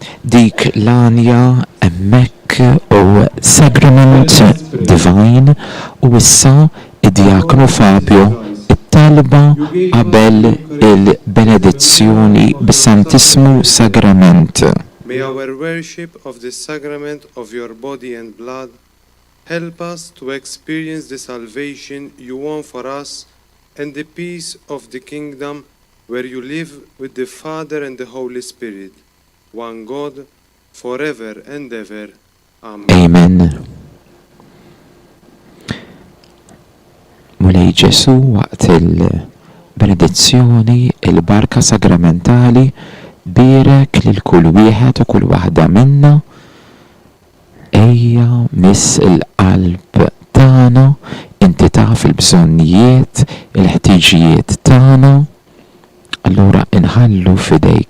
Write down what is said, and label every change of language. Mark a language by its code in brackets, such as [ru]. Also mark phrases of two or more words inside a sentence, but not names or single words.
[mt] dik l-anja emmek u sagrament divine u issa id-diakonu Fabio it-talba qabel il-benedizzjoni bis-Santismu Sagrament. [en] May our worship of the sacrament of your body and blood help us to experience the salvation you won for us and the peace of the kingdom where you live with the Father and the Holy Spirit, one God, forever and ever. Amen. Amen. [mt] Mulej Ġesu waqt il-benedizzjoni, il-barka sagramentali, birek lil kull wieħed u kull waħda minna, ejja miss il-qalb tagħna, inti taf il-bżonnijiet, il-ħtiġijiet tagħna, allura inħallu fidejk.